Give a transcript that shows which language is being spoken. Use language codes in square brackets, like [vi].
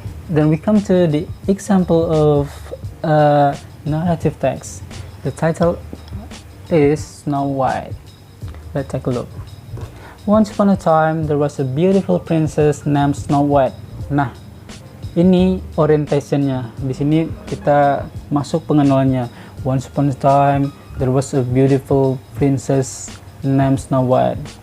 [en] Then we come to the example of narrative text. The title is Snow White. Let's take a look. Once upon a time, there was a beautiful princess named Snow White. [id] Nah, ini orientationnya. Di sini kita masuk pengenalannya. [en] Once upon a time, there was a beautiful princess named Snow White.